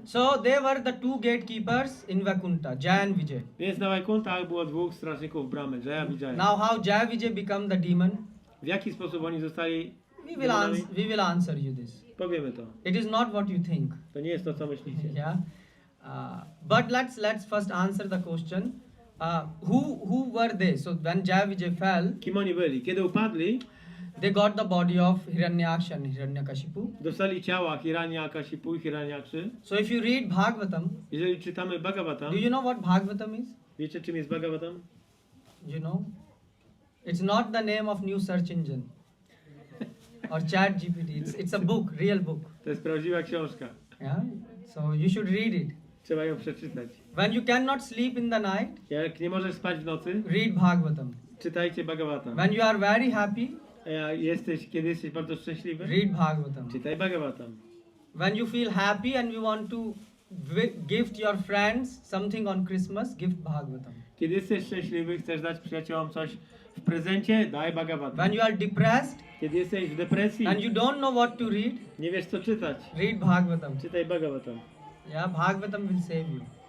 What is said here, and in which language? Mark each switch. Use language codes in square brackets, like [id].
[en] So they were the two gatekeepers in Vaikuntha, Jaya and Vijay. [pl] Więc na Vaikuntach było dwóch strażników bramy, Jaya Vijaya. [en] Now how Jaya Vijay become the demon? [pl] W jaki sposób oni zostali [en] We will answer you this. [pl] Powiemy to. [en] It is not what you think. [pl] To nie jest to, co myślicie. [en] Yeah. But let's first answer the question. Who were they? So when Jaya Vijay fell, [pl] Kim oni byli? Kiedy upadli, [en] they got the body of Hiranyaksha and Hiranyakashipu. [pl] dostali ciała Hiranyakashipu i Hiranyakszy. [en] So if you read Bhagavatam, [pl] Jeżeli czytamy Bhagavatam, [en] do you know what Bhagavatam is? [pl] wiecie, czym jest Bhagavatam? [en] You know? It's not the name of new search engine or chat GPT. It's a book, real book. [pl] To jest prawdziwa książka. [en] Yeah? So you should read it. [pl] Trzeba ją przeczytać. [en] When you cannot sleep in the night, [pl] Jak nie możesz spać w nocy, [en] read Bhagavatam. [pl] czytajcie Bhagavatam. [en] When you are very happy, [pl] Kiedy jesteś bardzo szczęśliwy, [en] read Bhagavatam. [pl] czytaj Bhagavatam. [en] When you feel happy and you want to gift your friends something on Christmas, gift Bhagavatam. [pl] Kiedy jesteś szczęśliwy, chcesz dać przyjaciołom coś w prezencie, daj Bhagavatam. [en] When you are depressed [pl] Kiedy jesteś w depresji, [en] and you don't know what to read, [pl] nie wiesz co czytać, [en] read Bhagavatam. [pl] czytaj Bhagavatam. [en] Yeah, Bhagavatam will save you.